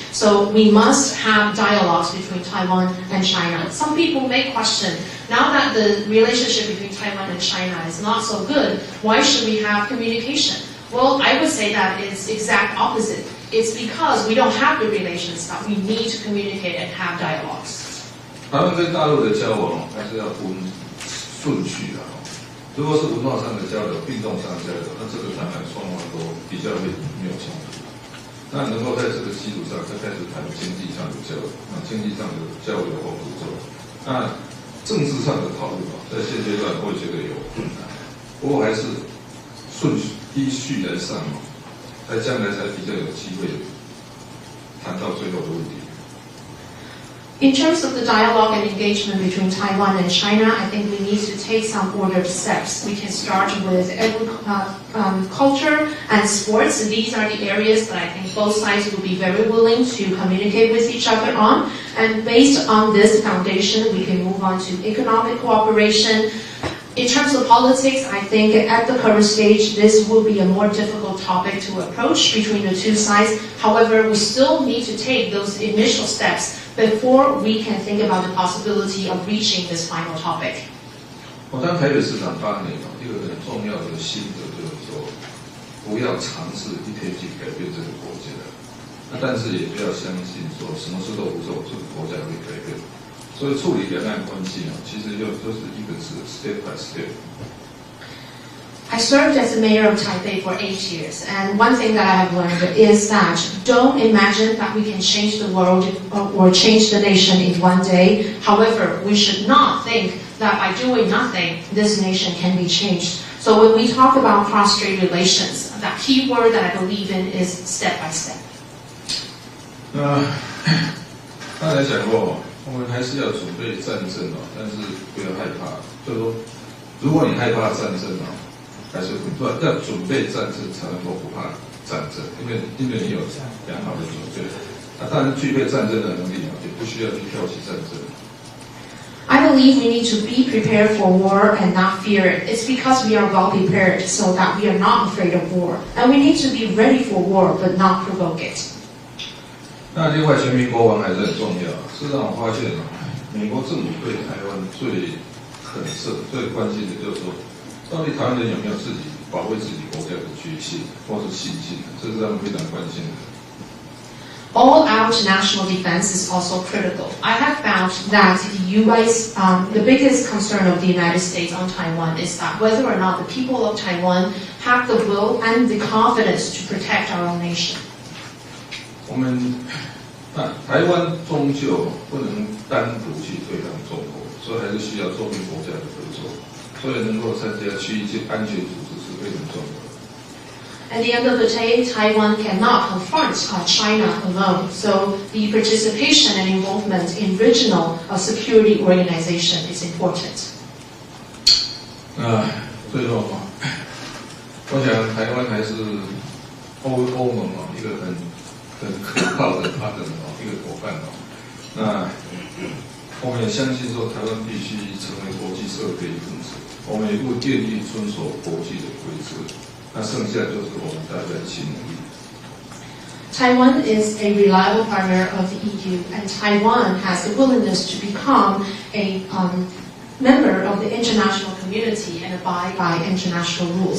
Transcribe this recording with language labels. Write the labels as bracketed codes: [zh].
[en] So we must have dialogues between Taiwan and China. Some people may question, now that the relationship between Taiwan and China is not so good, why should we have communication? Well, I would say that it's exact opposite. It's because we don't have the relations that we need to communicate and have dialogues. [zh] 台湾跟大陆的交往还是要分顺序的。如果是文化上的交流、运动上的交流，那这个当然双方都比较没有冲突。那能够在这个基础上再开始谈经济上的交流，经济上的交流或合作。那政治上的讨论在现阶段我也觉得有困难，不过还是依序来上在将来才比较有机会谈到最后的问题。 [en] In terms of the dialogue and engagement between Taiwan and China, I think we need to take some ordered steps. We can start with culture and sports. These are the areas that I think both sides will be very willing to communicate with each other on. And based on this foundation, we can move on to economic cooperation. In terms of politics, I think at the current stage, this will be a more difficult topic to approach between the 2 sides. However, we still need to take those initial steps before we can think about the possibility of reaching this final topic. [zh] 我当台北市长8年，一个很重要的心得就是说，不要尝试一天去改变这个国家，但是也不要相信说什么事都不做，这个国家会改变。所以处理两岸关系其实就是一个字 [en] step by step。 I served as the mayor of Taipei for 8 years, and one thing that I have learned is that don't imagine that we can change the world or change the nation in one day. However, we should not think that by doing nothing, this nation can be changed. So when we talk about cross-strait relations, that key word that I believe in is step by step. [zh] 刚才讲过，我们还是要准备战争哦，但是不要害怕。就是说，如果你害怕战争哦，还是要准备战争才能够不怕战争，因为你有良好的准备。当然具备战争的能力也不需要去挑起战争。 [en] I believe we need to be prepared for war and not fear it. It's because we are well prepared so that we are not afraid of war. And we need to be ready for war but not provoke it. [zh] 那另外，全民国防还是很重要。事实上，我发现美国政府对台湾最concern、最关心的就是说，到底台湾人有没有自己保卫自己国家的决心或是信心，这是他们非常关心的。 [en] All-out national defense is also critical. I have found that the biggest concern of the United States on Taiwan is that whether or not the people of Taiwan have the will and the confidence to protect our own nation. [zh] 我们台湾终究不能单独去对抗中国，所以还是需要周边国家的合作，所以能够参加区域安全组织是非常重要的。 [en] At the end of the day, Taiwan cannot confront China alone, so the participation and involvement in regional security organization is important. [zh] 最后我想台湾还是欧盟一个很可靠的partner一个伙伴那我们也相信说台湾必须成为国际社会的一份子，我们也不愿意遵守国际的规则。那剩下就是我们大家的新能力。 [en] Taiwan is a reliable partner of the EU, and Taiwan has the willingness to become a member of the international community and abide by international rules.